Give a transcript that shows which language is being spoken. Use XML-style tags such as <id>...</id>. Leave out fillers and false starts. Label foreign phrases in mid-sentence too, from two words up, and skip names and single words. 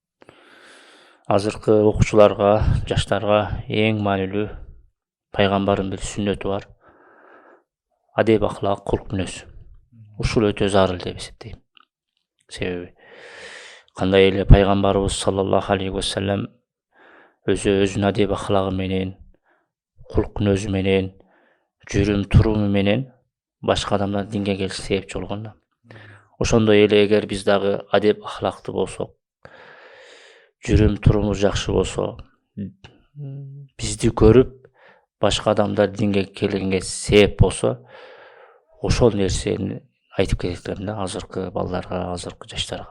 <ky>Азыркы окуучуларга, жаштарга эң маанилүү пайгамбардын бир сүннөтү бар. Адеп ахлак, кулк мүнөз. Ушул өтө зарыл деп эсептейм. Себеби кандай эле пайгамбарыбыз</ky> <ar>صلى الله عليه وسلم</ar> <ky>өзүнүн адеп ахлагы менен, кулк мүнөзү менен, жүрүм туруму менен башка адамдар динге келишке себепчи болгон да. Ошондой эле эгер биз дагы адеп ахлакты болсок, жүрүм турумубуз жакшы болсо, бизди көрүп башка адамдар динге келгенге себеп болсо, ошол нерсени айтып кетет экен да азыркы балдарга, азыркы жаштарга.</ky>